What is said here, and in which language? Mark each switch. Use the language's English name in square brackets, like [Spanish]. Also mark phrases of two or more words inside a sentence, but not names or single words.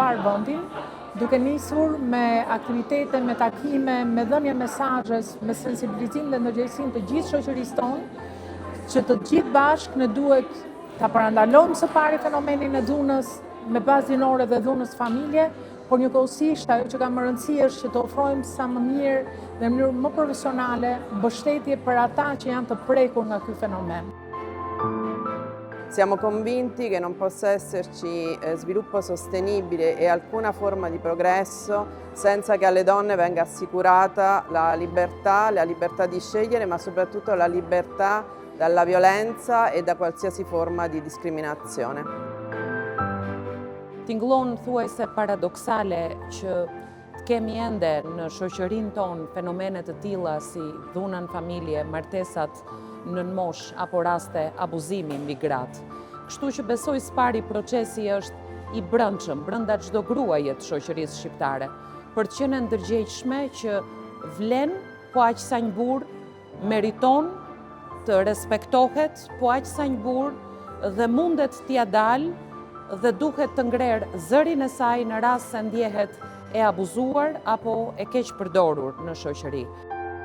[Albanian] mbar vendin, duke nisur me aktivitete, me takime, me dhënje mesazhes, me sensibilizim dhe ndërgjegjësim të gjithë shoqërisë tonë, që të gjithë bashkë ne duhet ta parandalojmë së pari fenomenin e dhunës me bazë gjinore dhe dhunës familje, por njëkohësisht ajo që ka më rëndësi është që të ofrojmë sa më mirë dhe në mënyrë më profesionale mbështetje për ata që janë të prekur nga ky fenomen. [Italian] Siamo convinti che non possa esserci sviluppo sostenibile e alcuna forma di progresso senza che alle donne venga assicurata la libertà di scegliere, ma soprattutto la libertà dalla violenza e da qualsiasi forma di discriminazione. [Albanian] Tingëllon thuajse paradoksale që kemi ende në shoqërinë tonë fenomene të tilla si dhuna në familje, martesat nën moshë apo raste abuzimi mbi gratë. Kështu që besoj së pari procesi është i brendshëm brenda çdo gruaje të shoqërisë shqiptare, për të qenë ndërgjegjshme që vlen po aq sa një burr meriton të respektohet po aq sa një burr dhe mundet t'ia dalë dhe duhet të ngrer zërin e saj në rast se ndjehet e abuzuar apo e keq përdorur në shoqëri.